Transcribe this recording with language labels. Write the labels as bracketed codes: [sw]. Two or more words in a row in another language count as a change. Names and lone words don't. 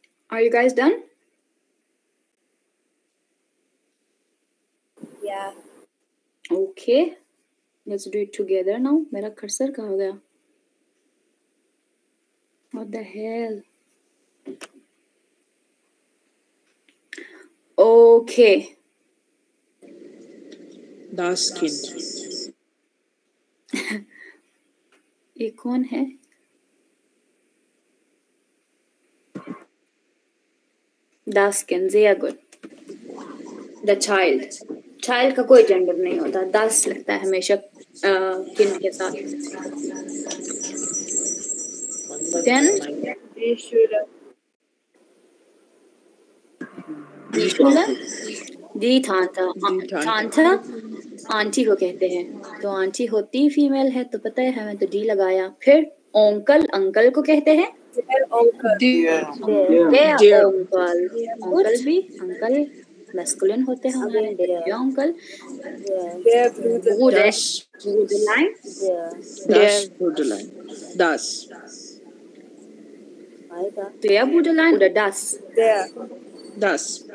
[en] Are you guys done? Yeah. Okay. Let's do it together now. [ur] میرا cursor کہاں ہو گیا? [en] What the hell? Okay. [de] Das Kind. [ur] یہ کون ہے؟ [de] Das Kind. Sehr good. [en] The child. [ur] Child کا کوئی جینڈر نہیں ہوتا. Das لگتا ہے ہمیشہ کن کے ساتھ. [en] Then [de] Die Schule. die Schule. Die Tante. [ur] Tante آنٹی کو کہتے ہیں. تو آنٹی ہوتی فیمیل ہے تو پتہ ہے ہمیں تو ڈی لگایا. پھر اونکل انکل کو کہتے ہیں. [de] Der Onkel. Der Onkel. [ur] Onkel بھی انکل میسکولن ہوتے ہیں ہمارے. [de] Der Onkel. Der Bruder. Bruder. Das. Bruderlein. Das Bruderlein. Das. Der Bruderlein oder das? Der. Das.